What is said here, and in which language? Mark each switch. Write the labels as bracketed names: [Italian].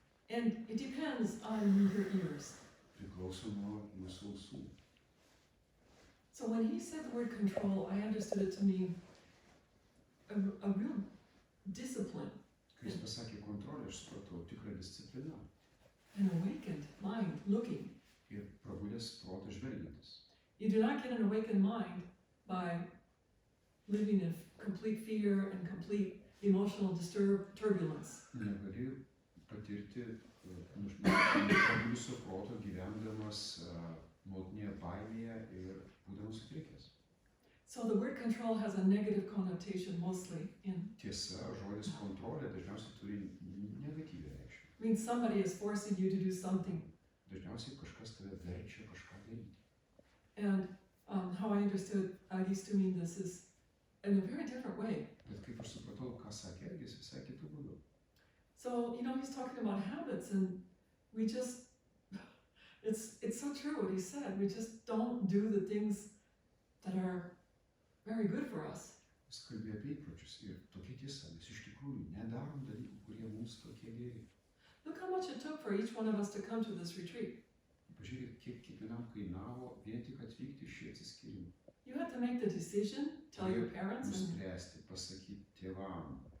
[English] And it depends on your ears. [Lithuanian] Priklauso nuo jūsų ausų. [English] So when he said the word control, I understood it to mean a real discipline. [Lithuanian] Kai jis pasakė kontrolę, aš supratau tikrą discipliną. [English] An awakened mind looking [Lithuanian] ir prabudęs protas žvelgiantis. [English] You do not get an awakened mind by living in complete fear and complete emotional turbulence. [Lithuanian] Negali patirti prabudusio proto gyvendamas nuolatinėje baimėje ir būdamas sutrikęs. [English] So the word control has a negative connotation mostly in. [Lithuanian] Tiesa, žodis kontrolė dažniausiai turi negatyvią reikšmę. [English] Means somebody is forcing you to do something. [Lithuanian] Dažniausiai kažkas tave verčia kažką daryti. [English] And how I understood Algis to mean this is in a very different way. [Lithuanian] Bet kaip aš supratau, ką sakė Algis, visai kitų būdų. [English] So, he's talking about habits and we just, it's so true what he said. We just don't do the things that are very good for us. [Lithuanian] Jis kalbėjo apie įpročius ir tokia tiesa, mes iš tikrųjų nedarom dalykų, kurie mums tokie geri. [English] Look how much it took for each one of us to come to this retreat. [Lithuanian] Pažiūrėkit, kiek kiekvienam kainavo vien tik atvykti šį atsiskyrimą. [English] You had to make the decision, tell your parents and [Lithuanian] Nuspręsti, pasakyti tėvam,